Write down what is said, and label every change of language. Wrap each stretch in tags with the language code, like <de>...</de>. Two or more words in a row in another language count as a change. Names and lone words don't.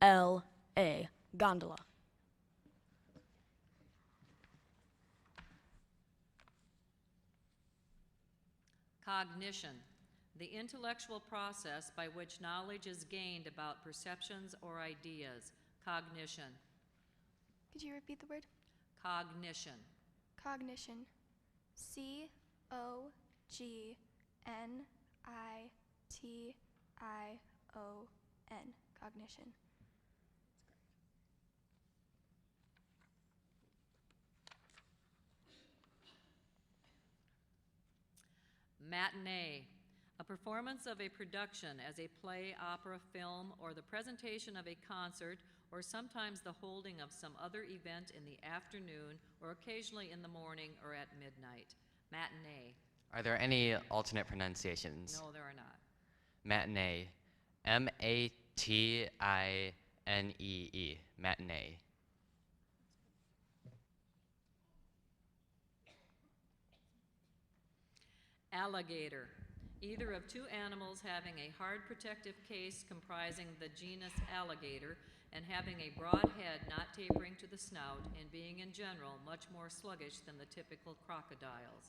<en>G-O-N-D-O-L-A. Gondola. Cognition, the intellectual process by which knowledge is gained about perceptions or ideas. Cognition. Could you repeat the word? Cognition. Cognition. C-O-G-N-I-T-I-O-N. Cognition. Matinee, a performance of a production as a play, opera, film, or the presentation of a concert, or sometimes the holding of some other event in the afternoon, or occasionally in the morning or at midnight. Matinee. Are there any alternate pronunciations? No, there are not. Matinee. M-A-T-I-N-E-E. Matinee. Alligator, either of two animals having a hard protective case comprising the genus alligator and having a broad head not tapering to the snout and being in general much more sluggish than the typical crocodiles.</en>